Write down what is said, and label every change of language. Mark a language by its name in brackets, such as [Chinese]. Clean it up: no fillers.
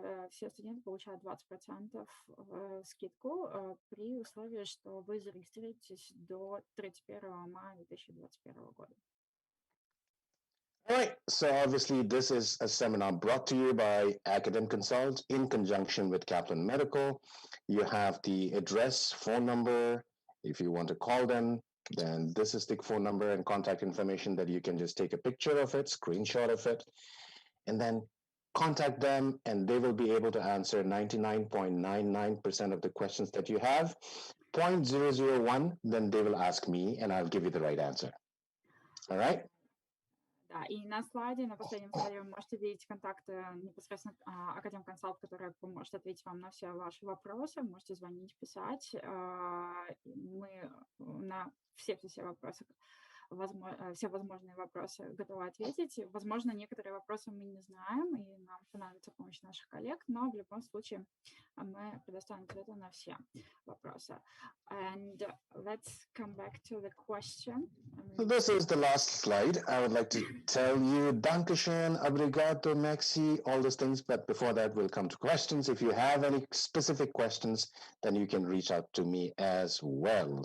[Russian] Все студенты получают 20% скидку при условии, что вы зарегистрируетесь до 31 мая 2021 года. [English] All right, so obviously this is a seminar brought to you by Academ Consult in conjunction with Kaplan Medical. You have the address, phone number. If you want to call them, then this is the phone number and contact information that you can just take a picture of it, screenshot of it, and then contact them and they will be able to answer 99.99% of the questions that you have. 0.001, then they will ask me and I'll give you the right answer. All right? [Russian] Да, и на слайде, на последнем слайде вы можете видеть контакты непосредственно академ-консалт, который поможет ответить вам на все ваши вопросы. Можете звонить, писать. Мы на все вопросы, все возможные вопросы готовы ответить. Возможно, некоторые вопросы мы не знаем, и нам понадобится помощь наших коллег, но в любом случае мы предоставим ответы на все вопросы. [English] And let's come back to the question. So this is the last slide. I would like to tell you Dankeschön, obrigado, merci, all those things. But before that, we'll come to questions. If you have any specific questions, then you can reach out to me as well.